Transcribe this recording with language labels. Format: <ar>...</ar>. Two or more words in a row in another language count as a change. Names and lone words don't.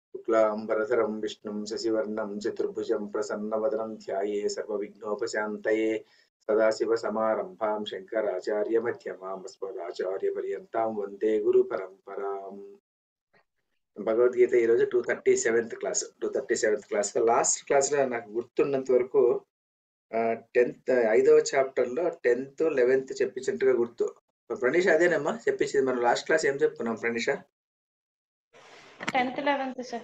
<sa>शुक्लांबरधरं विष्णुं शशिवर्णं चतुर्भुजं प्रसन्नवदनं ध्याये सर्वविघ्नोपशान्तये सदाशिवसमारम्भां शङ्कराचार्यमध्यमाम् अस्मदाचार्यपर्यन्तां वन्दे गुरुपरम्पराम्.</sa> <te>భగవద్గీత ఈరోజు 237th క్లాస్ 237th క్లాస్</te> <en>last class</en> <te>లో నాకు గుర్తున్నంత వరకు 10th 5వ చాప్టర్ లో 10th 11th చెప్పించినట్టుగా గుర్తు. ప్రణీష అదేనమ్మా చెప్పించింది. మనం</te> <en>last class</en> <te>ఏం చెప్పుకున్నాం ప్రణీష? 10th 11th సార్.</te>